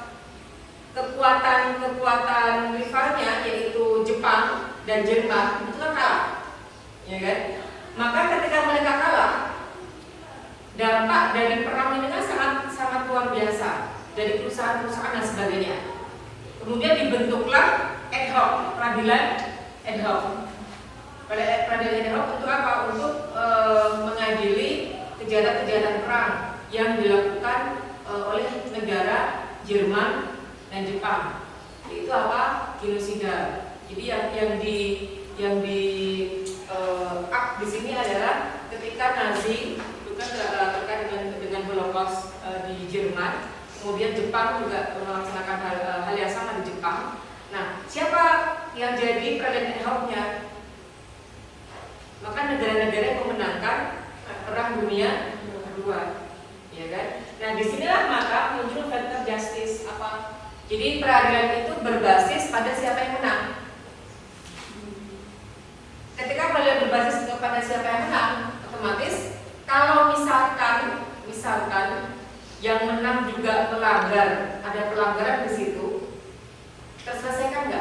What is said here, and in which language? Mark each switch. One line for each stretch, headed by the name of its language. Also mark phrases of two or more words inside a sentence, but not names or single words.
Indonesian: Kekuatan rivalnya yaitu Jepang dan Jerman itu kan kalah, ya kan. Maka ketika mereka kalah, dampak dari perang ini kan sangat luar biasa dari perusahaan-perusahaan dan sebagainya. Kemudian dibentuklah
Latin: ad hoc,
Indonesian: peradilan
Latin: ad hoc.
Indonesian: Peradilan
Latin: ad hoc
Indonesian: untuk apa? Untuk mengadili kejahatan-kejahatan perang yang dilakukan oleh negara Jerman dan Jepang. Itu apa? Genosida. Jadi yang di di sini adalah ketika Nazi itu kan terkait dengan Holocaust di Jerman, kemudian Jepang juga melaksanakan hal yang sama di Jepang. Nah, siapa yang jadi peradilan
Latin: ad hoc-
Indonesian: nya? Maka negara-negara yang memenangkan Perang Dunia Kedua, ya kan? Nah, disinilah maka muncul
English: factor justice
Indonesian: apa? Jadi peradilan itu berbasis pada siapa yang menang. Ketika peradilan berbasis kepada siapa yang menang, otomatis kalau misalkan yang menang juga melanggar, ada pelanggaran di situ, terselesaikan nggak?